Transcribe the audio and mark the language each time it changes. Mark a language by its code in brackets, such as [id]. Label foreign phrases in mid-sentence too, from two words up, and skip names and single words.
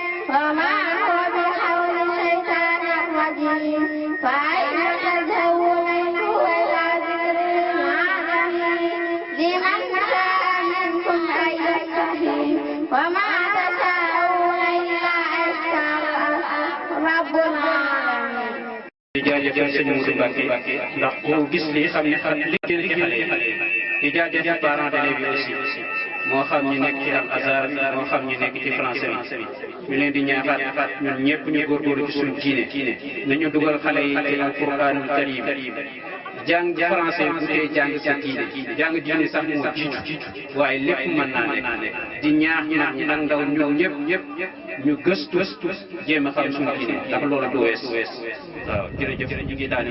[ar] وما هو بقول الشيطان الرجيم فأين تذهبون إن هو إلا ذكر للعالمين لمن شاء منكم أن يستقيم وما تشاءون إلا أن يشاء رب العالمين. [wo] di jaajëfal sëñ Modou Mbacké ndax ku gis lii xam ne liggéey ci xale yi di jaajëfal [fr] parents d'élèves [wo] yi aussi moo xam ñi nekk ci Al Azhar moo xam ñi nekk ci français bi ñu leen di ñaaxaat ñun ñëpp ñu góorgóorlu ci suñu diine nañu dugal xale yi ci [ar] القرآن الكريم [wo] jàng français bu tee jàng sa diine jàng diine sax moo jiitu waaye lépp mën naa nekk di ñaax mag ñi ak ndaw ñoom ñëpp ñu gëstu jéem a xam suñu diine ndax loolu du wees waaw jërëjëf ñu ngi daal